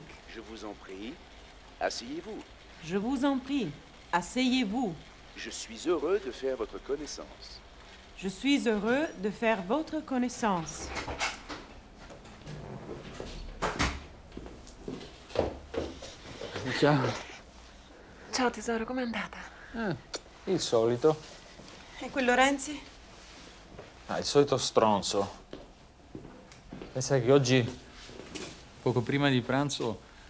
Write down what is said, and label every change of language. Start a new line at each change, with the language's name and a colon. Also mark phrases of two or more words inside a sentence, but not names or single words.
French: Je vous en prie, asseyez-vous. Je vous en prie, asseyez-vous. Je suis heureux de faire votre connaissance. Je suis heureux de faire votre connaissance.
Italian: Ciao. Ciao tesoro, com'è andata? Il solito. E quello Renzi? Il solito stronzo. Pensa che oggi, poco prima di pranzo,